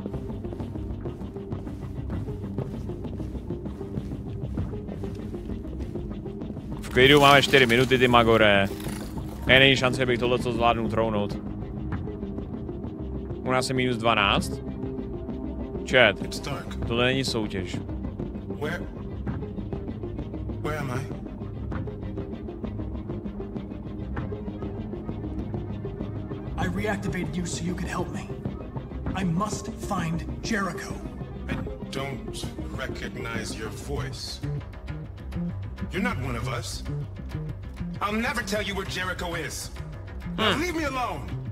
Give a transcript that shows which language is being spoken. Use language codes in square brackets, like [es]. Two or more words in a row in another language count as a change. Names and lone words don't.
[cs] V klidu máme 4 minuty, ty magore. Není šance, abych tohleto zvládnul trounout. U nás je minus 12. Chat, tohle není soutěž. [en] Where am I? I reactivated you so you could help me. I must find Jericho. I don't recognize your voice. You're not one of us. I'll never tell you where Jericho is. Now leave me alone.